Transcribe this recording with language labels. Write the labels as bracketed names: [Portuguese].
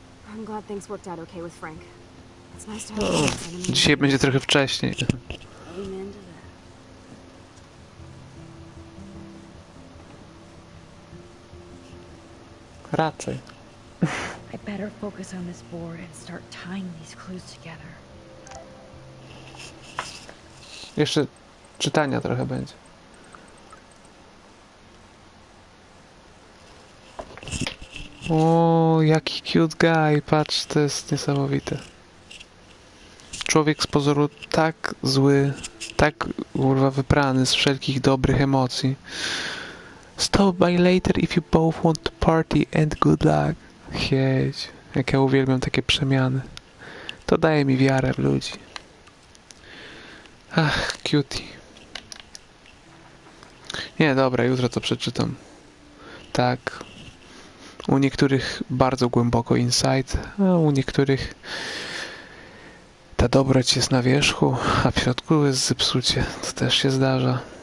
[English] I'm glad things worked out okay with Frank. It's nice to have [Polish] O, dzisiaj będzie trochę wcześniej. [English] Amen to that. [Polish] Raczej. [English] I better focus on this board and start tying these clues together. [Polish] Jeszcze czytania trochę będzie. O, jaki [English] cute guy, [Polish] patrz, to jest niesamowite. Człowiek z pozoru tak zły, tak kurwa wyprany z wszelkich dobrych emocji. [English] Stop by later if you both want to party and good luck. [Polish] Jedź, jak ja uwielbiam takie przemiany. To daje mi wiarę w ludzi. [English] Ach, cutie. [Polish] Nie, dobra, jutro to przeczytam. Tak. U niektórych bardzo głęboko insight, a u niektórych ta dobroć jest na wierzchu, a w środku jest zepsucie. To też się zdarza.